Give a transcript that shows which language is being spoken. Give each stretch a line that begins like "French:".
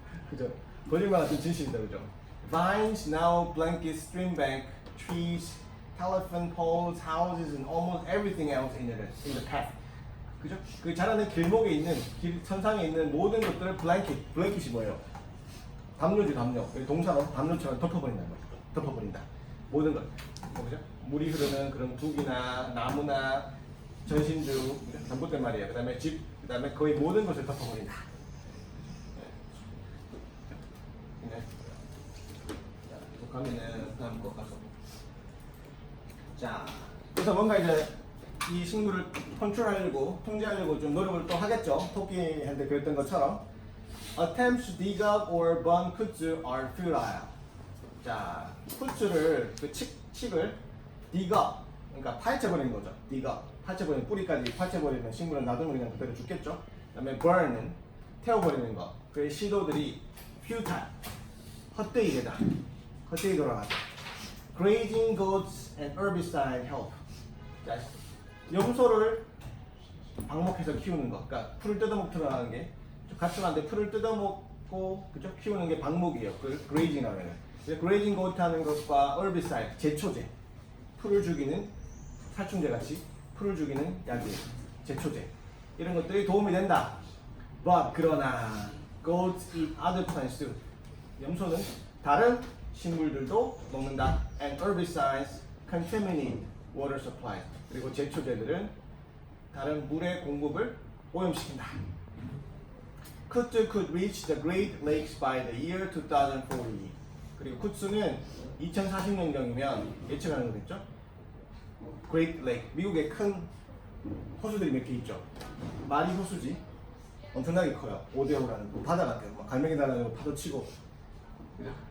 Korean: 그죠? 거짓말 같은 진실이다, 그죠?
English: Vines now blanket stream bank, trees, telephone poles, houses, and almost everything else in the path.
Korean: 그죠? 그 자라는 길목에 있는, 길 선상에 있는 모든 것들을 블랭킷이 뭐예요? 담요지, 담요. 동사로 담요처럼 덮어버린다는 거죠. 덮어버린다. 모든 것. 그죠? 물이 흐르는 그런 둑이나 나무나 전신주, 전봇대 말이에요. 그 다음에 집, 그 다음에 거의 모든 것을 덮어버린다. 네. 자, 계속 가면은 다음 거 가서. 자, 그래서 뭔가 이제 이 식물을 컨트롤하려고, 통제하려고 좀 노력을 또 하겠죠. 토끼한테 그랬던 것처럼.
English: Attempts to dig up or burn kudzu are futile.
Korean: 자, 쿠츠를, 그 칡을 dig up, 그러니까 파헤쳐버리는 거죠. dig up. 파헤쳐버리는, 뿌리까지 파헤쳐버리는 식물은 놔두면 그냥 그대로 죽겠죠. 그 다음에 burn은 태워버리는 거. 그 시도들이 futile. 헛되이 되다. 헛되이 돌아가다.
English: Grazing goats and herbicide help.
Korean: 자, 염소를 방목해서 키우는 거. 그러니까 풀을 뜯어먹도록 하는 게, 가축한테 풀을 뜯어먹고, 그죠? 키우는 게 방목이에요. 그 grazing 하면은. grazing goat 하는 것과 herbicide, 제초제. 풀을 죽이는 살충제 같이 풀을 죽이는 약이에요. 제초제. 이런 것들이 도움이 된다.
English: But, 그러나, goats eat other plants too.
Korean: 염소는 다른 식물들도 먹는다.
English: And herbicides contaminate water supplies.
Korean: 그리고 제초제들은 다른 물의 공급을 오염시킨다.
English: Kutzu could reach the Great Lakes by the year 2040.
Korean: 그리고 쿠츠는 2040년경이면 예측하는 거겠죠? Great Lake, 미국의 큰 호수들이 몇 개 있죠. 마리 호수지. 엄청나게 커요. 오데오라는 바다 같아요. 막 갈매기 날아다니고 파도 치고. 그죠?